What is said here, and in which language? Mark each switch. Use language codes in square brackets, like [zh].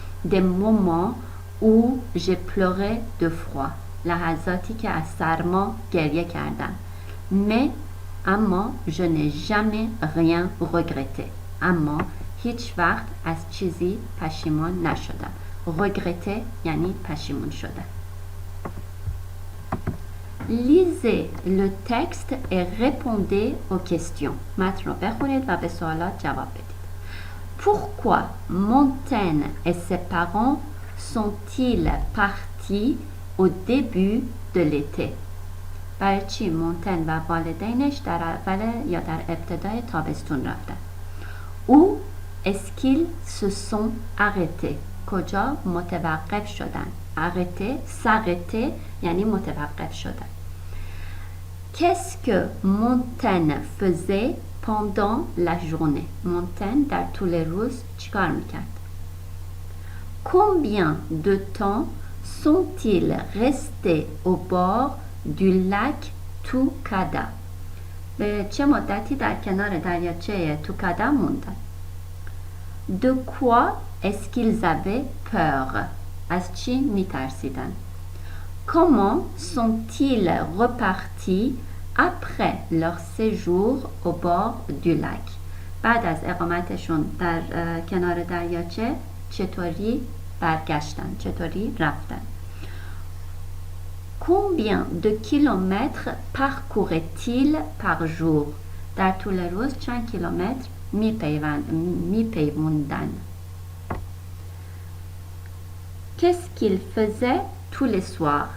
[fr] Des moments où j'ai pleuré de froid. [fa] لحظاتی که از سرما گریه کردم. [fr] Mais اما je n'ai jamais rien regretté. [fa] اما هیچ وقت از چیزی پشیمان نشدم. regretter یعنی پشیمان شدن. [fr] Lisez le texte et répondez aux questions. [fa] متن رو بخونید و به سوالات جواب بدید. [fr] Pourquoi Montaigne et ses parents sont-ils partis au début de l'été? [fa] برای چی مونتن و والدینش در اول یا در ابتدای تابستون رفتن؟ [fr] Où est-ce qu'ils se sont arrêtés? [fa] کجا متوقف شدن؟ arrêter, s'arrêter یعنی متوقف شدن. [fr] Qu'est-ce que Montaigne faisait pendant la journée? [fa] Montaigne در طول روز چیکار میکرد؟ [fr] Combien de temps sont-ils restés au bord du lac Tucada? [fa] به چه مدتی در کنار دریاچه توکادا موندن؟ [fr] De quoi est-ce qu'ils avaient peur? [fa] از چی میترسیدن؟ [fr] Comment sont-ils repartis après leur séjour au bord du lac? [fa] بعد از اقامتشون در کنار دریاچه چطوری برگشتن؟ چطوری رفتن؟ [fr] Combien de kilomètres parcouraient-ils par jour? [fa] در طول روز چند کیلومتر میپیوندن؟ [fr] Qu'est-ce qu'ils faisaient tous les soirs?